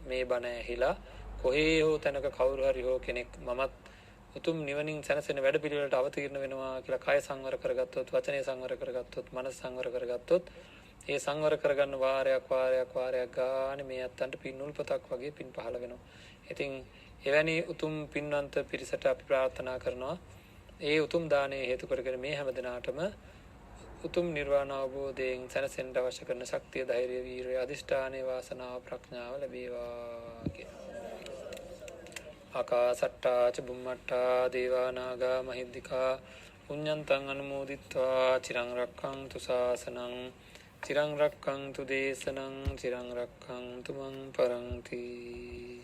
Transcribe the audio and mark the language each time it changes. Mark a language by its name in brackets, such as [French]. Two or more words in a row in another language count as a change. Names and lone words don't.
[Sinhala] මේ බණ ඇහිලා කොහේ හෝ තැනක කවුරු හරි හෝ කෙනෙක් මමත් උතුම් නිවනින් සැනසෙන වැඩ පිළිවෙලට අවතීර්ණ වෙනවා කියලා කය සංවර කරගත්තොත්, වචනේ සංවර කරගත්තොත්, මනස සංවර කරගත්තොත්, ඒ සංවර කරගන්න වාරයක් ගානේ මේ අත්තන්ට පින් උල්පතක් වගේ පින් පහළ වෙනවා. ඉතින් එවැනි උතුම් පින්වන්ත පිරිසට අපි ප්‍රාර්ථනා කරනවා ඒ උතුම් දානයේ හේතු කරගෙන මේ හැම දිනාටම උතුම් නිර්වාණ අවබෝධයෙන් සැනසෙන්න අවශ්‍ය කරන ශක්තිය, ධෛර්යය, වීරිය, අදිෂ්ඨානයේ වාසනාව, ප්‍රඥාව ලැබේවා කියලා. [Pali] ආකාසට්ටා ච බුම්මට්ටා දේවා නාග මහිද්దికා පුඤ්ඤන්තං අනුමෝදිත්වා චිරං රක්ඛන්තු ශාසනං චිරං රක්ඛන්තු දේශනං චිරං රක්ඛන්තු මං පරන්ති.